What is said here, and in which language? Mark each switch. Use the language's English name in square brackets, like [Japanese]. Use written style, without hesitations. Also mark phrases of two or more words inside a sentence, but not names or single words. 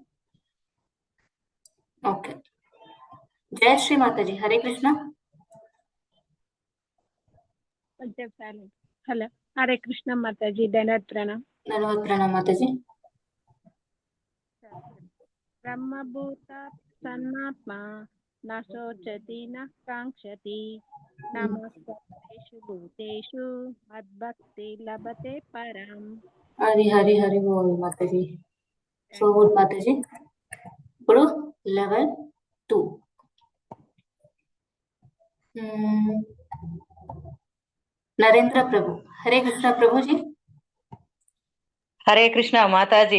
[Telugu] ఓకే. జయశ్రీ మాతాజీ, హరే కృష్ణ. హలో, హరే కృష్ణ మాతాజీ. ధన్యవాద ప్రణామ్. ధన్యవాద ప్రణామ్ మాతాజీ. [Sanskrit] బ్రహ్మభూత సన్నాత్మా న శోచతి న కాంక్షతి నమః సర్వేషు భూతేషు మద్భక్తి లభతే పరాం. [Telugu] హరి హరి హరి బోల్ మాతాజీ. [English] so good [Telugu] మాతాజీ. ఇప్పుడు లెవెల్ 2. నరేంద్ర ప్రభు, హరే కృష్ణ ప్రభుజీ. హరే కృష్ణ మాతాజీ.